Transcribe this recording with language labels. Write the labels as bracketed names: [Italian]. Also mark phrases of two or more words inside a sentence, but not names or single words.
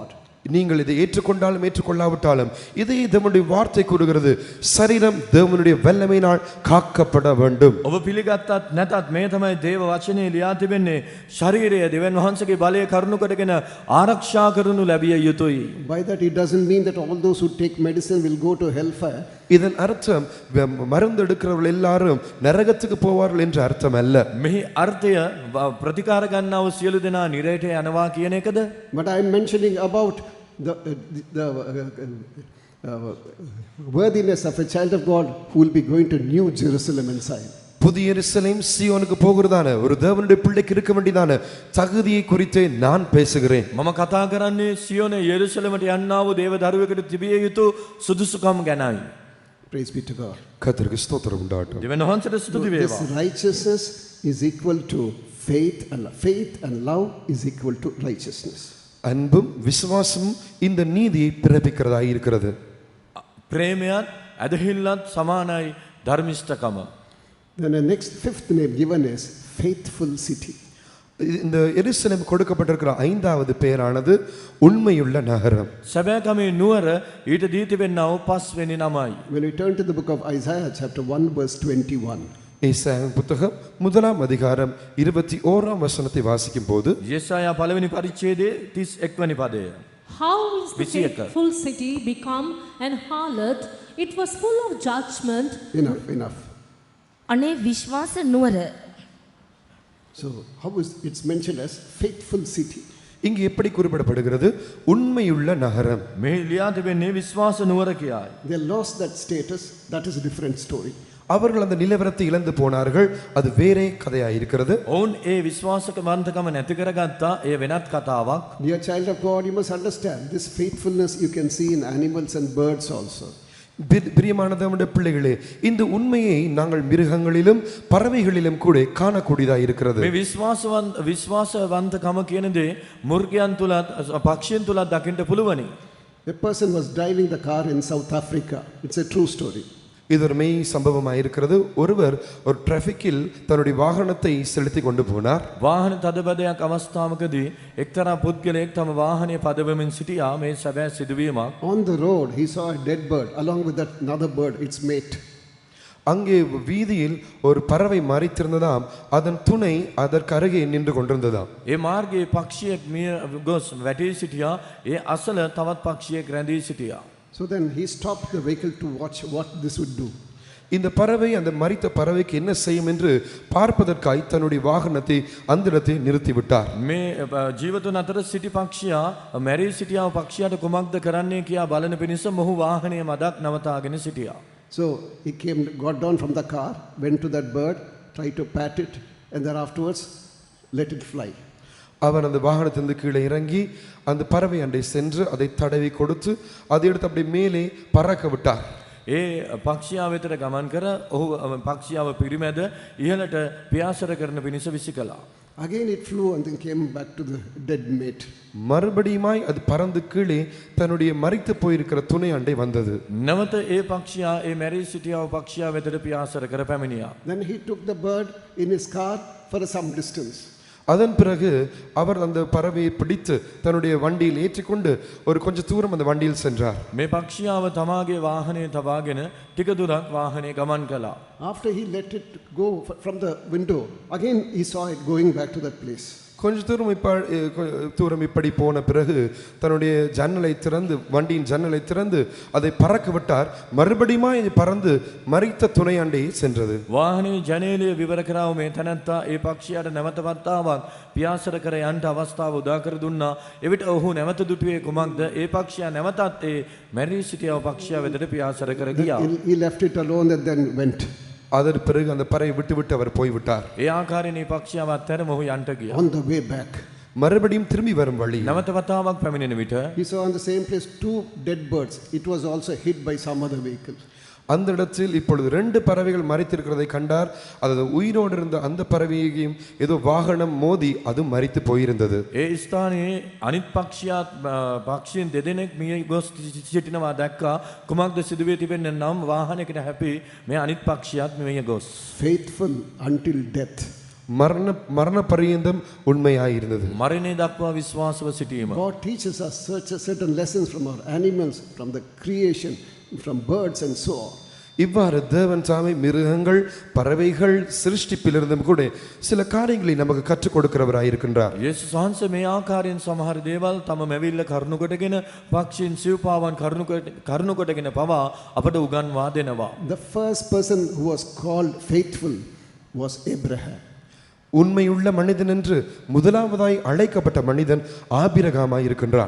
[Tamil] நீங்கள் இதை ஏற்றுக்கொண்டாலும் ஏற்றுக்கொள்ளாவிட்டாலும் இதை தேவனுடைய வார்த்தை கூறுகிறது, சரீரம் தேவனுடைய வல்லமையினால் காக்கப்பட வேண்டும். [Sinhala] ඔබ පිළිගත්තත් නැතත් මේ තමයි දේව වචනේ ලියා තිබෙන්නේ. ශරීරය දෙවියන් වහන්සේගේ බලය කරුණු කොටගෙන ආරක්ෂා කරනු ලැබිය යුතුයි. [English] By that it doesn't mean that all those who take medicine will go to hellfire. [Tamil] இதன் அர்த்தம் மருந்து எடுக்கிறவர்கள் எல்லாரும் நரகத்துக்கு போவார்கள் என்ற அர்த்தம் அல்ல. [Sinhala] මෙහි අර්ථය ප්‍රතිකාර ගන්නා වූ සියලු දෙනා නිරයට යනවා කියන එකද? [English] But I am mentioning about the worthiness of a child of God who will be going to New Jerusalem inside. [Tamil] புதிய எருசலேம் சீயோனுக்கு போகிறதான ஒரு தேவனுடைய பிள்ளைக்கு இருக்க வேண்டியதான தகுதியை குறித்து நான் பேசுகிறேன். [Sinhala] මම කතා කරන්නේ සියෝනේ යෙරුසලමට යන්නා වූ දේව දරුවෙකුට තිබිය යුතු සුදුසුකම් ගැනයි. [English] Praise be to God. [Tamil] கர்த்தருக்கு ஸ்தோத்திரம் உண்டாகட்டும். [Sinhala] දෙවියන් වහන්සේට ස්තුති [English] This [Sinhala] වේවා. [English] righteousness is equal to faith and love is equal to righteousness. [Tamil] அன்பும் விசுவாசமும் இந்த நீதியை பிறப்பிக்கிறதாய் இருக்கிறது. [Sinhala] ප්‍රේමයත් ඇදහිල්ලත් සමානයි ධර්මිෂ්ඨකම. [English] Then the next fifth name given is faithful city. [Tamil] இந்த எருசலேம் கொடுக்கப்பட்டிருக்கிற ஐந்தாவது பெயரானது உண்மையுள்ள நகரம். [Sinhala] සැබෑකමේ නුවර ඊට දී තිබෙනා වූ පස්වෙනි නමයි. [English] When we turn to the book of Isaiah chapter 1 verse 21. [Tamil] ஏசாயா புத்தகம் 1ஆம் அதிகாரம் 21ஆம் வசனத்தை வாசிக்கும் போது [Sinhala] යෙසායා පළවෙනි පරිච්ඡේදයේ 31 වෙනි පදය. [English] How is the faithful city become an harlot? It was full of judgment. Enough. [Sinhala] අනේ විශ්වාස නුවර. [English] So how is it's mentioned as faithful city? [Tamil] இங்கு எப்படி குறிப்பிடப்படுகிறது? உண்மையுள்ள நகரம். [Sinhala] මෙහි ලියා තිබෙන්නේ විශ්වාස නුවර කියයි. [English] They lost that status. That is a different story. [Tamil] அவர்கள் அந்த நிலவரத்தை இழந்து போனார்கள். அது வேறே கதையாய் இருக்கிறது. [Sinhala] ඔවුන් ඒ විශ්වාසකවන්තකම නැති කරගත්තා. ඒ වෙනත් කතාවක්. [English] Dear child of God, you must understand this faithfulness you can see in animals and birds also. [Tamil] பிரியமானதமுடைய பிள்ளைகளே, இந்த உண்மையை நாங்கள் மிருகங்களிலும் பறவைகளிலும் கூட காணக்கூடியதாக இருக்கிறது. [Sinhala] මේ විශ්වාසවන්තකම කියන දේ මුර්ගයන් තුලත් පක්ෂීන් තුලත් දකින්න පුළුවනි. [English] A person was driving the car in South Africa. It's a true story. [Tamil] இது ஒரு மெய் சம்பவமாக இருக்கிறது. ஒருவர் ஒரு டிராஃபிக்கில் தன்னுடைய வாகனத்தை செலுத்தி கொண்டு போனார். [Sinhala] වාහන තදබදයක් අවස්ථාවකදී එක්තරා පුද්ගලයෙක් තම වාහනය පදවමින් සිටියා. මේ සැබෑ සිදුවීමක්. [English] On the road he saw a dead bird along with that another bird, its mate. [Tamil] அங்கே வீதியில் ஒரு பறவை மரித்திருந்ததாம். அதன் துணை அதற்கு அருகே நின்று கொண்டிருந்ததாம். [Sinhala] ඒ මාර්ගයේ පක්ෂියෙක් මිය ගොස් වැටී සිටියා. ඒ අසල තවත් පක්ෂියෙක් රැඳී සිටියා. [English] So then he stopped the vehicle to watch what this would do. [Tamil] இந்த பறவை அந்த மரித்த பறவைக்கு என்ன செய்யும் என்று பார்ப்பதற்காய் தன்னுடைய வாகனத்தை அந்த இடத்தில் நிறுத்திவிட்டார். [Sinhala] මේ ජීවතුන් අතර සිටි පක්ෂියා මැරී සිටියා පක්ෂියාට කුමක්ද කරන්නේ කියා බලන පිණිස මොහු වාහනය මදක් නවතාගෙන සිටියා. [English] So he got down from the car, went to that bird, tried to pat it, and then afterwards let it fly. [Tamil] அவன் அந்த வாகனத்திலிருந்து கீழே இறங்கி அந்த பறவை அண்டை சென்று அதை தடவி கொடுத்து அதை எடுத்து அப்படி மேலே பறக்க விட்டார். [Sinhala] ඒ පක්ෂියා වෙතට ගමන් කර ඔහු පක්ෂියාව පිරිමැද ඉහළට පියාසර කරන පිණිස විසි කළා. [English] Again it flew and then came back to the dead mate. [Tamil] மறுபடியுமாய் அது பறந்து கீழே தன்னுடைய மரித்து போயிருக்கிற துணை அண்டை வந்தது. [Sinhala] නැවත ඒ පක්ෂියා ඒ මැරී සිටියා පක්ෂියා වෙතට පියාසර කර පැමිණියා. [English] Then he took the bird in his car for some distance. [Tamil] அதன் பிறகு அவர் அந்த பறவையை பிடித்து தன்னுடைய வண்டியில் ஏற்றிக்கொண்டு ஒரு கொஞ்ச தூரம் அந்த வண்டியில் சென்றார். [Sinhala] මේ පක්ෂියාව තමාගේ වාහනේ තබාගෙන ටික දුරක් වාහනේ ගමන් කළා. [English] After he let it go from the window, again he saw it going back to that place. [Tamil] கொஞ்ச தூரம் இப்படி போன பிறகு தன்னுடைய ஜன்னலை திறந்து வண்டியின் ஜன்னலை திறந்து அதை பறக்க விட்டார். மறுபடியும் இது பறந்து மரித்த துணையாண்டே சென்றது. [Sinhala] වාහනේ ජනේලය විවර කරාව මේ තැනැත්තා ඒ පක්ෂියාට නැවත වතාවක් පියාසර කර යන්න අවස්ථාව උදා කර දුන්නා. එවිට ඔහු නැවත දුටුවේ කුමක්ද? ඒ පක්ෂියා නැවතත් ඒ මැරී සිටියා පක්ෂියා වෙතට පියාසර කර ගියා. [English] He left it alone and then went. [Tamil] அதற்கு பிறகு அந்த பறவை விட்டு அவர் போய்விட்டார். [Sinhala] ඒ ආකාරයෙන් මේ පක්ෂියාව අත්හැර මොහු යන්ට ගියා. [English] On the way back, [Tamil] மறுபடியும் திரும்பி வரும் வழி [Sinhala] නැවත වතාවක් පැමිණෙන විට [English] he saw on the same place two dead birds. It was also hit by some other vehicle. [Tamil] அந்த இடத்தில் இப்பொழுது 2 பறவைகள் மரித்திருக்கிறதை கண்டார். அதாவது உயிரோடு இருந்த அந்த பறவையையும் ஏதோ வாகனம் மோதி அது மரித்து போயிருந்தது. [Sinhala] ඒ ස්ථානයේ අනිත් පක්ෂීන් දෙදෙනෙක් මිය ගොස් සිටිනවා දැක්කා. කුමක්ද සිදුවේ තිබෙන්නේ නම් වාහනයකට හැපි මේ අනිත් පක්ෂියාත් මිය ගොස්. [English] Faithful until death. [Tamil] மரண பரியந்தம் உண்மையாய் இருந்தது. [Sinhala] මරණය දක්වා විශ්වාසව සිටීම. [English] God teaches us certain lessons from our animals, from the creation, from birds and so on. [Tamil] இவ்வாறு தேவன் தாமே மிருகங்கள் பறவைகள் சிருஷ்டிப்பிலிருந்தும் கூட சில காரியங்களை நமக்கு கற்றுக் கொடுக்கிறவராய் இருக்கின்றார். [Sinhala] යේසුස් වහන්සේ මේ ආකාරයෙන් සමහර දේවල් තම මැවිල්ල කරුණු කොටගෙන පක්ෂීන් සිව්පාවන් කරුණු කොටගෙන පවා අපට උගන්වා දෙනවා. [English] The first person who was called faithful was Abraham. [Tamil] உண்மையுள்ள மனிதன் என்று முதலாவதாய் அழைக்கப்பட்ட மனிதன் ஆபிரகாமாய் இருக்கின்றார்.